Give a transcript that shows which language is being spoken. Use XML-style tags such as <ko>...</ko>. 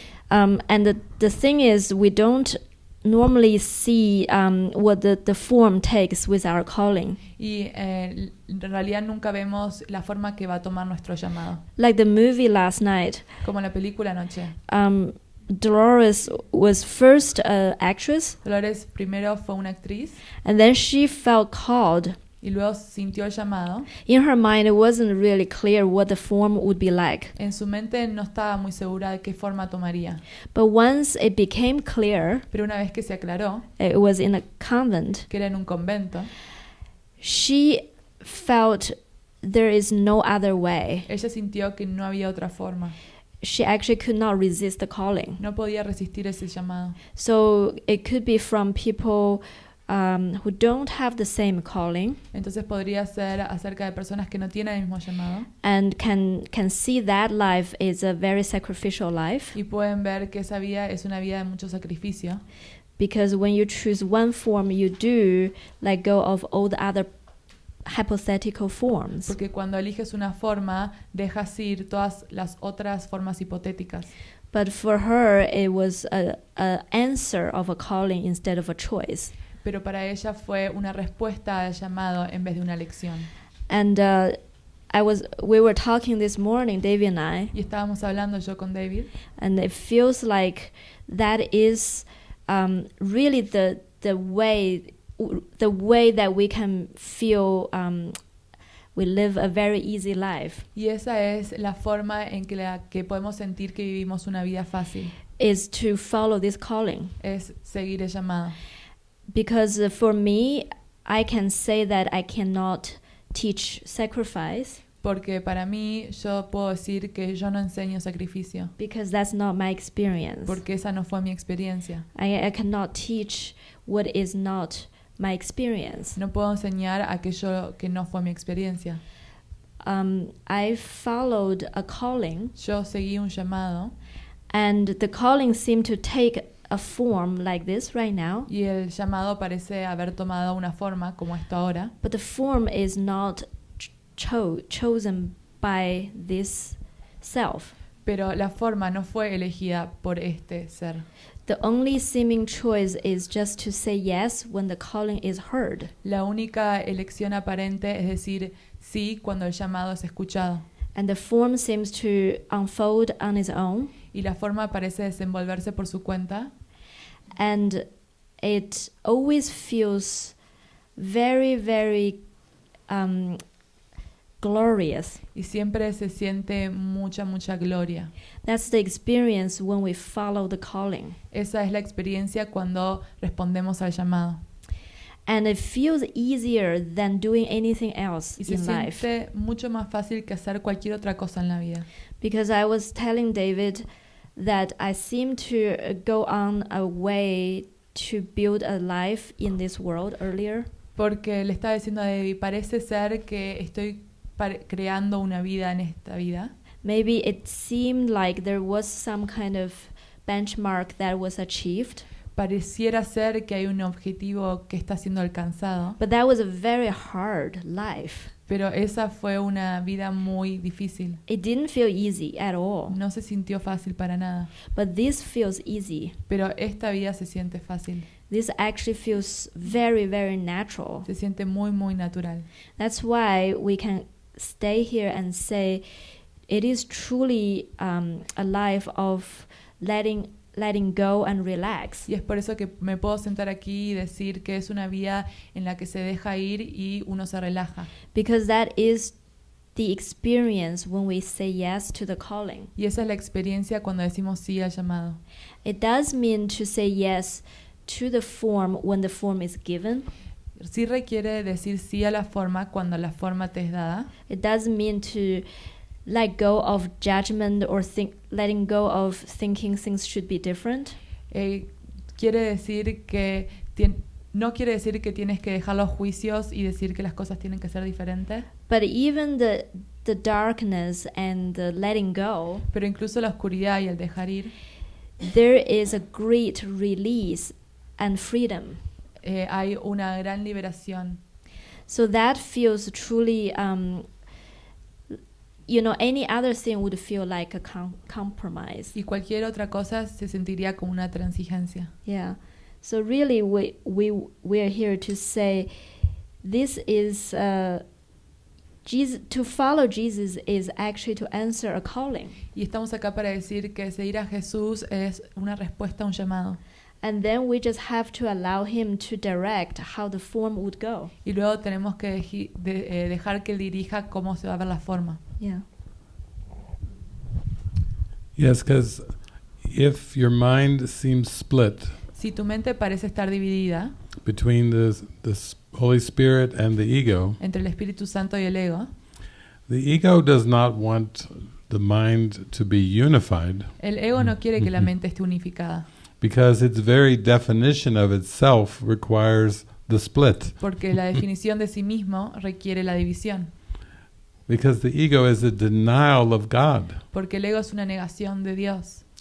<en>And the thing is, we don't normally see what the form takes with our calling.</en> <es>Y en realidad nunca vemos la forma que va a tomar nuestro llamado.</es> <en>Like the movie last night,</en> <es>Como la película anoche.</es> <en>Dolores was first an actress,</en> <es>Dolores primero fue una actriz</es> <en>and then she felt called.</en> <es>y luego sintió el llamado.</es> <en>In her mind, it wasn't really clear what the form would be like.</en> <es>En su mente no estaba muy segura de qué forma tomaría.</es> <en>But once it became clear,</en> <es>Pero una vez que se aclaró</es> <en>it was in a convent,</en> <es>que era en un convento,</es> <en>she felt there is no other way.</en> <es>ella sintió que no había otra forma.</es> <en>She actually could not resist the calling.</en> <es>No podía resistir ese llamado.</es> <en>So it could be from people who don't have the same calling</en> <es>Entonces podría ser acerca de personas que no tienen el mismo llamado</es> <en>and can see that life is a very sacrificial life,</en> <es>y pueden ver que esa vida es una vida de mucho sacrificio.</es> <en>because when you choose one form, you do let go of all the other hypothetical forms.</en> <es>Porque cuando eliges una forma, dejas ir todas las otras formas hipotéticas.</es> <en>But for her, it was a answer of a calling instead of a choice.</en> <es>Pero para ella fue una respuesta al llamado en vez de una elección.</es> <en>And we were talking this morning, David and I,</en> <es>Y estábamos hablando yo con David,</es> <en>and it feels like that is really the way that we can feel we live a very easy life,</en> <es>y esa es la forma en que podemos sentir que vivimos una vida fácil,</es> <en>is to follow this calling.</en> <es>es seguir el llamado.</es> <en>Because for me, I can say that I cannot teach sacrifice,</en> <es>Porque para mí yo puedo decir que yo no enseño sacrificio,</es> <en>because that's not my experience.</en> <es>porque esa no fue mi experiencia.</es> <en>I cannot teach what is not my experience.</en> <es>No puedo enseñar aquello que no fue mi experiencia.</es> <en>I followed a calling,</en> <es>Yo seguí un llamado</es> <en>and the calling seemed to take a form like this right now,</en> <es>y el llamado parece haber tomado una forma como esto ahora,</es> <en>but the form is not chosen by this self.</en> <es>pero la forma no fue elegida por este ser.</es> <en>The only seeming choice is just to say yes when the calling is heard.</en> <es>La única elección aparente es decir sí cuando el llamado es escuchado.</es> <en>And the form seems to unfold on its own.</en> <es>Y la forma parece desenvolverse por su cuenta.</es> <en>And it always feels very, very glorious.</en> <es>Y siempre se siente mucha gloria.</es> <en>That's the experience when we follow the calling.</en> <es>Esa es la experiencia cuando respondemos al llamado.</es> <en>And it feels easier than doing anything else</en> <es>Y se</es> <en>in life.</en> <es>siente mucho más fácil que hacer cualquier otra cosa en la vida.</es> <en>Because I was telling David that I seem to go on a way to build a life in this world earlier.</en> <es>Porque le estaba diciendo a David, parece ser que estoy creando una vida en esta vida.</es> <en>Maybe it seemed like there was some kind of benchmark that was achieved.</en> <es>Pareciera ser que hay un objetivo que está siendo alcanzado.</es> <en>But that was a very hard life.</en> <es>Pero esa fue una vida muy difícil.</es> <en>It didn't feel easy at all.</en> <es>No se sintió fácil para nada.</es> <en>But this feels easy.</en> <es>Pero esta vida se siente fácil.</es> <en>This actually feels very, very natural.</en> <es>Se siente muy natural.</es> <en>That's why we can stay here and say it is truly a life of letting go and relax.</en> <es>Y es por eso que me puedo sentar aquí y decir que es una vida en la que se deja ir y uno se relaja.</es> <en>Because that is the experience when we say yes to the calling.</en> <es>Y esa es la experiencia cuando decimos sí al llamado.</es> <en>It does mean to say yes to the form when the form is given.</en> <es>Sí requiere decir sí a la forma cuando la forma te es dada.</es> <en>It does mean to let go of judgment or letting go of thinking things should be different.</en> <es>Quiere decir que no quiere decir que tienes que dejar los juicios y decir que las cosas tienen que ser diferentes.</es> <en>But even the darkness and the letting go,</en> <es>pero incluso la oscuridad y el dejar ir,</es> <en>there is a great release and freedom.</en> <es>hay una gran liberación.</es> <en>So that feels truly, any other thing would feel like a compromise.</en> <es>Y cualquier otra cosa se sentiría como una transigencia.</es> <en>Yeah. So really, we are here to say, this is Jesus. To follow Jesus is actually to answer a calling.</en> <es>Y estamos acá para decir que seguir a Jesús es una respuesta a un llamado.</es> <en>And then we just have to allow him to direct how the form would go.</en> <es>Y luego tenemos que dejar que él dirija cómo se va a ver la forma.</es> <en>Yeah. Yes, because if your mind seems split</en> <es>Si tu mente parece estar dividida</es> <en>between the Holy Spirit and the ego,</en> <es>entre el Espíritu Santo y el ego,</es> <en>the ego does not want the mind to be unified</en> <es>el ego no quiere que la mente esté unificada,</es> <en>because its very definition of itself requires the split.</en> <es>porque la definición de sí mismo requiere la división,</es> <en>Because the ego is a denial of God,</en> <es>porque el ego es una negación de Dios,</es>